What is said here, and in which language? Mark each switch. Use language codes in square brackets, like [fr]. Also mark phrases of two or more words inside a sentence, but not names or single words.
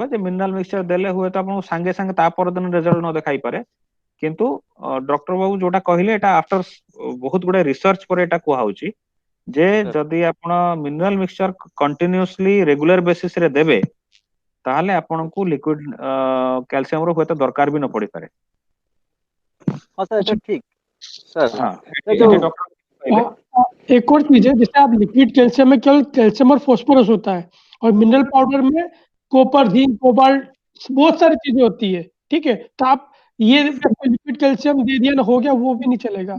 [or] ଯେ [en] mineral mixture [or] ଦେଲେ ହୁଏତ ଆପଣଙ୍କୁ ସାଙ୍ଗେ ସାଙ୍ଗେ ତା ପରଦିନ ରେଜଲ୍ଟ ନ ଦେଖାଇପାରେ, କିନ୍ତୁ ଡକ୍ଟର ବାବୁ ଯୋଉଟା କହିଲେ ଏଟା ଆଫ୍ଟର ବହୁତ ଗୁଡେ ରିସର୍ଚ୍ଚ ପରେ ଏଟା କୁହାହଉଛି ଯେ ସାର୍। ଯଦି ଆପଣ [en] mineral mixture continuously regular basis [or] ରେ ଦେବେ, ତାହେଲେ ଆପଣଙ୍କୁ [en] liquid calcium [or] ର ହୁଏତ ଦରକାର ବି ନ ପଡିପାରେ। [hi] हाँ सर, अच्छा। ऐसा ठीक सर। हाँ, ये जो [or] ଏଇଟି ଡକ୍ଟର କହିଲେ। [hi] एक और चीज है, जैसे आप [en] liquid calcium [hi] में केवल कैल्शियम और फॉस्फोरस होता है, और [en] mineral powder [hi] में कॉपर, जिंक, कोबाल्ट, बहुत सारी चीजें होती है। ठीक है, तो आप ये [en] liquid calcium [hi] दे दिया ना, हो गया, वो भी नहीं चलेगा।